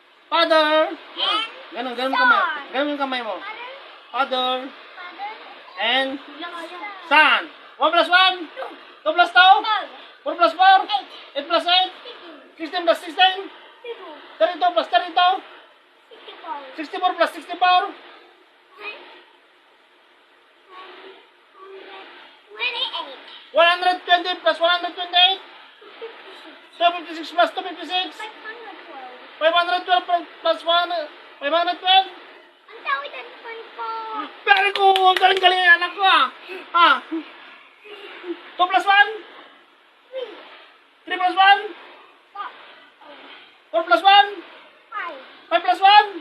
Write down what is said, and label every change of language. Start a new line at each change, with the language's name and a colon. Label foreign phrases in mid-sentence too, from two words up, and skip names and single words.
Filipino: Father. Ganun, ganun kamay. Ganun kamay mo.
English: Father. And son. 1 plus 1. 2 plus 2. 4 plus 4. 8 plus 8. 16 plus 16. 32 plus 32. 64 plus 64. 120 plus 128. 256 plus 256. 512 plus 1. 512. Very good.
Filipino: Galing-galing yung anak ko ah.
English: 2 plus 1. 3 plus 1. 4 plus 1. 5 plus 1.